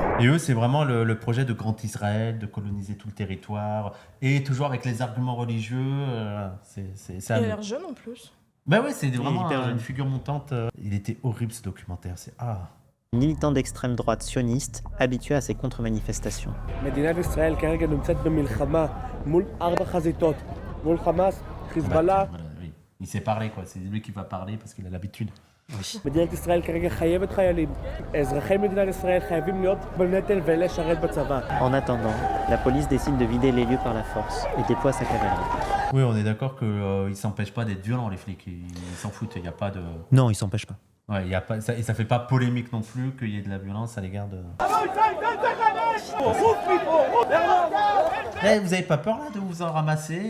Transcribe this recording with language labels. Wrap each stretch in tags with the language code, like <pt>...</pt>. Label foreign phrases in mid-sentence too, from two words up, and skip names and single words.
<fr>Et eux, c'est vraiment le projet de Grand Israël, de coloniser tout le territoire, et toujours avec les arguments religieux. Il a l'air jeune en plus. Bah ouais, c'est vraiment une figure montante. Il était horrible ce documentaire. Militant d'extrême droite sioniste, habitué à ces contre-manifestations.</fr> <he>מדינת ישראל כרגע נמצאת במלחמה מול 4 חזיתות, מול חמאס, חיזבאללה.</he> <fr>Oui. Il sait parler, quoi. C'est lui qui va parler parce qu'il a l'habitude.</fr> <he>מדינת ישראל כרגע חייבת חיילים. אזרחי מדינת ישראל חייבים להיות בנטל ולשרת בצבא.</he> <fr>En attendant, la police décide de vider les lieux par la force et déploie sa cavalerie. Oui, on est d'accord qu'ils s'empêchent pas d'être violents, les flics. Ils s'en foutent. Il y a pas de. Non, ils s'empêchent pas. Ouais, y a pas et ça fait pas polémique non plus qu'il y ait de la violence à l'égard de. Vous avez pas peur là de vous en ramasser?</fr>